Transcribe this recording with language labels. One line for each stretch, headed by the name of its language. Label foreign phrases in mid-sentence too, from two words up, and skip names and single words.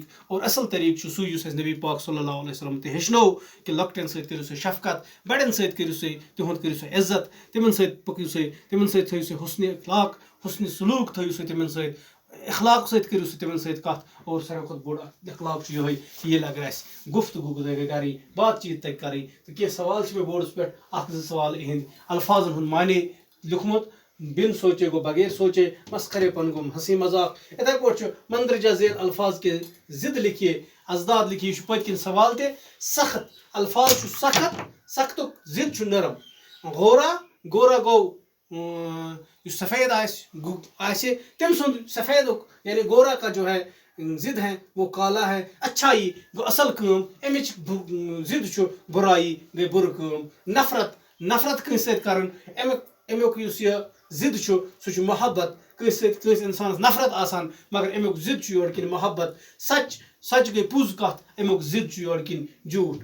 Kashmiri: اور اصل طریٖقہٕ چھُ سُے یُس اَسہِ نبی پاک صلی اللہ علیہ وسلم تہِ ہیٚچھنوو کہِ لۄکٹٮ۪ن سۭتۍ کٔرِو سا شفقت، بڑٮ۪ن سۭتۍ کٔرِو سا تِہُنٛد کٔرِو سا عزت، تِمن سۭتۍ پٔکِو سا، تِمن سۭتۍ تھٲیِو سا حُسنِ اخلاق، حُسنِ سلوٗک تھٲیِو سا تِمن سۭتۍ، اخلاق سۭتۍ کٔرِو سا تِمن سۭتۍ کتھ. اور ساروی کھۄتہٕ بوٚڑ اخلاق چھُ یِہوے کہِ ییٚلہِ اگر اَسہِ گفتگو تگہِ کرٕنۍ، بات چیٖت تگہِ کرٕنۍ. تہٕ کینٛہہ سوال چھِ مےٚ بورڈس پٮ۪ٹھ، اکھ زٕ سوال یِہٕنٛدۍ الفاظن ہُنٛد معنے لیوٗکھمُت.
Urdu: بن سوچے گو بغیر سوچے، مسخرے پن گو ہنسی مذاق.
Kashmiri: اتھے پٲٹھۍ چھُ
Urdu: مندرجہ ذیل الفاظ کے ضد لکھیے، ازداد لکھیے.
Kashmiri: یہِ چھُ پٔتۍ کِنۍ سوال تہِ. سخت الفاظ چھُ سخت، سختُک ضد چھُ نرم. غورا، گورا گوٚو یُس سفید آسہِ تٔمۍ سُنٛد سفیدُک یعنی
Urdu: گورا کا جو ہے ضد ہے وہ کالا ہے.
Kashmiri: اچھائی گوٚو اصل کٲم، امِچ ضد چھُ بُرایی گٔے بُرٕ کٲم. نفرت، نفرت کٲنٛسہِ سۭتۍ کرٕنۍ، امیُک یُس یہِ ضد چھُ سُہ چھُ محبت. کٲنٛسہِ سۭتۍ کٲنٛسہِ انسانس نفرت آسان مگر امیُک ضد چھُ یورٕ کِنۍ محبت. سچ، سچ گٔے پوٚز کتھ، امیُک ضد چھُ یورٕ کِنۍ جھوٗٹھ.